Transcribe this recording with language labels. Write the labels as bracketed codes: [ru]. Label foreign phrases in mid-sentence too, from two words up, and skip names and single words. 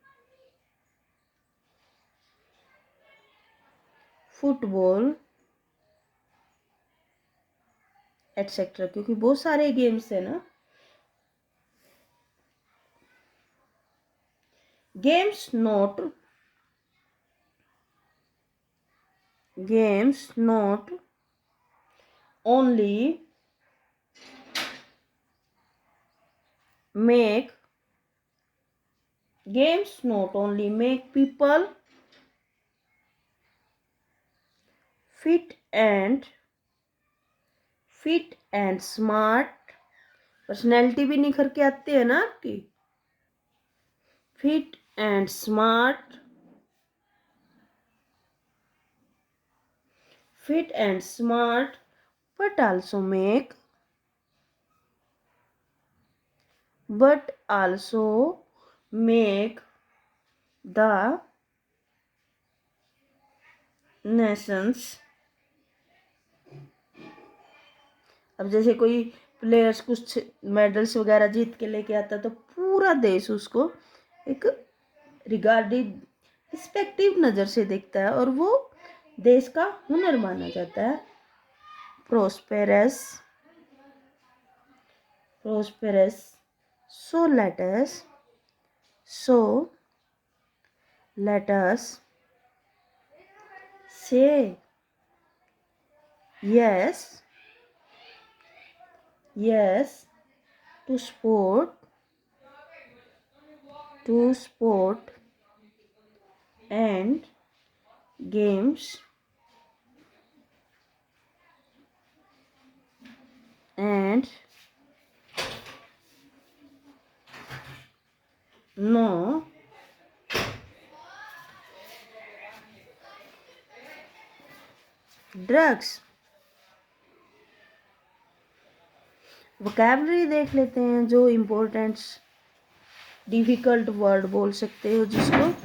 [en] football etcetera, [hi] क्योंकि बहुत सारे गेम्स है ना। [en] games not only make people fit and smart, [hi] पर्सनैलिटी भी निखर के आती है ना आपकी। [en] fit and smart, but also make the nations। [hi] अब जैसे कोई प्लेयर्स कुछ मेडल्स वगैरह जीत के लेके आता है तो पूरा देश उसको एक रिस्पेक्टिव नज़र से देखता है और वो देश का हुनर माना जाता है। [en] प्रोस्पेरस। So let us say yes to sport and games and no ड्रग्स। [hi] वोकैबलरी देख लेते हैं, जो [en] important difficult word [hi] बोल सकते हो जिसको।